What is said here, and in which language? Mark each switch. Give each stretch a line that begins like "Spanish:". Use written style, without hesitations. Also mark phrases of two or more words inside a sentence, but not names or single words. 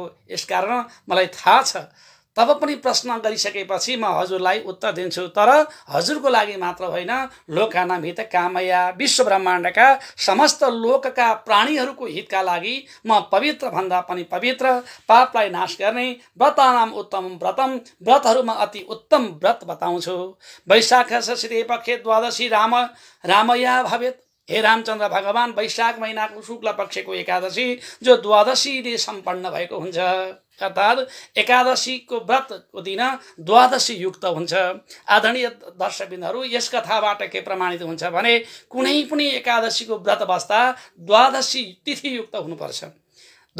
Nepali: यसकारण मलाई थाहा छ, तब पनि प्रश्न गरिसकेपछि म हजुरलाई उत्तर दिन्छु। तर हजुरको लागि मात्र होइन,
Sanskrit: लोकानां हित कामया,
Nepali: विश्व ब्रह्माण्डका समस्त लोकका प्राणीहरूको हितका लागि म पवित्र भन्दा पनि पवित्र, पापलाई नाश गर्ने
Sanskrit: व्रतानाम उत्तम व्रतम,
Nepali: व्रतहरूमा अति उत्तम व्रत बताउँछु।
Sanskrit: वैशाख शुक्ल पक्षे द्वादशी रामया भवेत्।
Nepali: हे रामचन्द्र भगवान, वैशाख महिनाको शुक्ल पक्षको एकादशी जो द्वादशीले सम्पन्न भएको हुन्छ, अर्थात् एकादशीको व्रतको दिन द्वादशी युक्त हुन्छ। आदरणीय दर्शकबिन्दुहरू, यस कथाबाट के प्रमाणित हुन्छ भने कुनै पनि एकादशीको व्रत बस्दा द्वादशी तिथि युक्त हुनुपर्छ।